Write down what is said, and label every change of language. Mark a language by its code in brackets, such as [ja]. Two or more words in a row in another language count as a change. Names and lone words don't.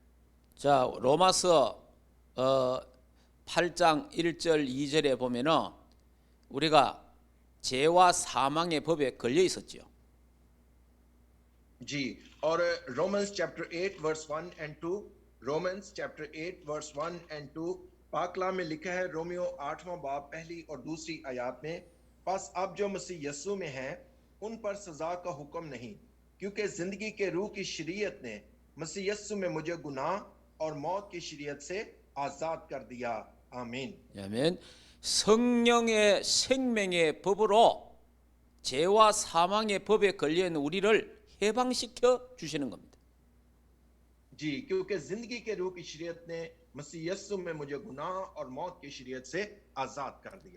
[ko] 자, 로마서 8장 1절 2절에 보면은 우리가 죄와 사망의 법에 걸려 있었죠. [ur] جی، اور [en] Romans chapter 8 verse 1 and 2, Romans chapter 8 verse 1 and 2 [ur] پاکلا میں لکھا ہے، رومیو 8واں باب پہلی اور دوسری آیت میں، بس اب جو مسیح یسوع میں ہیں ان پر سزا کا حکم نہیں، کیونکہ زندگی کے روح کی شریعت نے مسیح یسوع میں مجھے گناہ اور موت کی شریعت سے آزاد کر دیا. आमीन। [ko] 아멘. 성령의 생명의 법으로 죄와 사망의 법에 걸려 있는 우리를 해방시켜 주시는 겁니다. [ur] جی، کیونکہ زندگی کے روح کی شریعت نے مسیح یسو میں مجھے گناہ اور موت کی شریعت سے آزاد کر دیا.